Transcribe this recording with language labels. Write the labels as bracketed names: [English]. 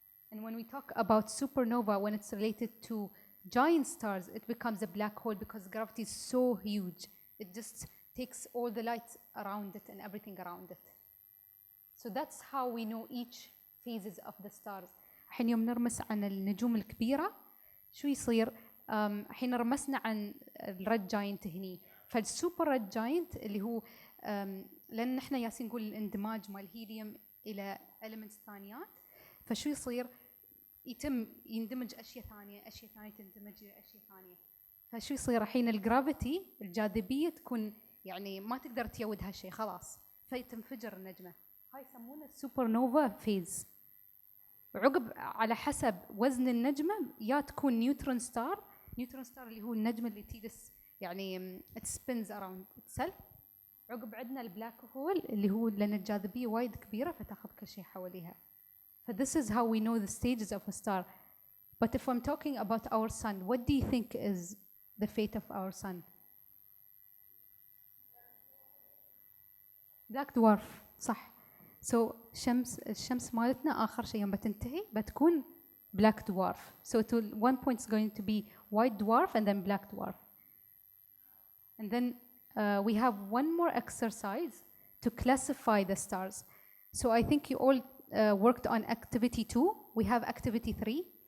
[English] And when we talk about supernova, when it's related to giant stars, it becomes a black hole because gravity is so huge. It just takes all the light around it and everything around it. So that's how we know each phases of the stars. [Arabic] حين يوم نرمس عن النجوم الكبيرة شو يصير؟ حين رمسنا عن الريد جاينت هني، فالسوبر ريد جاينت اللي هو لأن نحن ياسين نقول الاندماج مال الهيليوم إلى elements ثانيات، فشو يصير؟ يندمج أشياء ثانية تندمج إلى أشياء ثانية، فشو يصير؟ حين الجرافيتي الجاذبية تكون يعني ما تقدر تيود هالشيء خلاص، فتنفجر النجمة. هاي يسمونه السوبر نوفا فيز. عقب على حسب وزن النجمة يا تكون نيوترون ستار اللي هو النجم اللي تجلس يعني [English] it spins around itself. [Arabic] عقب عندنا البلاك هول اللي هو لأن الجاذبية وايد كبيرة فتاخذ كل شيء حواليها. [English] ف this is how we know the stages of a star. But if I'm talking about our sun, what do you think is the fate of our sun? Black dwarf, [Arabic] صح. So الشمس مالتنا آخر شيء يوم بتنتهي بتكون black dwarf. [English] So one point is going to be white dwarf and then black dwarf. And then we have one more exercise to classify the stars. So I think you all worked on activity 2. We have activity 3.